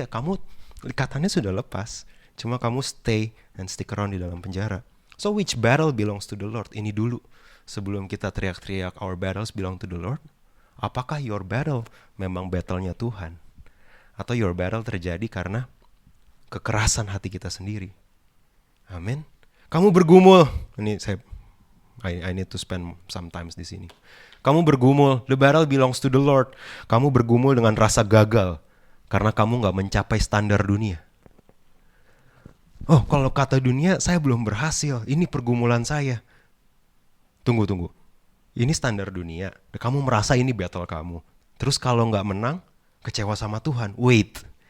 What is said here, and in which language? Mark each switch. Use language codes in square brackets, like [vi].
[id] Ya kamu ikatannya sudah lepas, cuma kamu [en] stay and stick around [id] di dalam penjara. [en] So which battle belongs to the Lord? [id] Ini dulu sebelum kita teriak-teriak [en] our battles belong to the Lord. [id] Apakah [en] your battle [id] memang battle-nya Tuhan? Atau your battle terjadi karena kekerasan hati kita sendiri? Amin. Kamu bergumul. Ini [en] I need to spend some times [id] di sini. Kamu bergumul. [en] The battle belongs to the Lord. [id] Kamu bergumul dengan rasa gagal karena kamu gak mencapai standar dunia. Oh, kalau kata dunia saya belum berhasil. Ini pergumulan saya. Tunggu. Ini standar dunia. Kamu merasa ini battle kamu. Terus kalau gak menang, kecewa sama Tuhan. [en] Wait.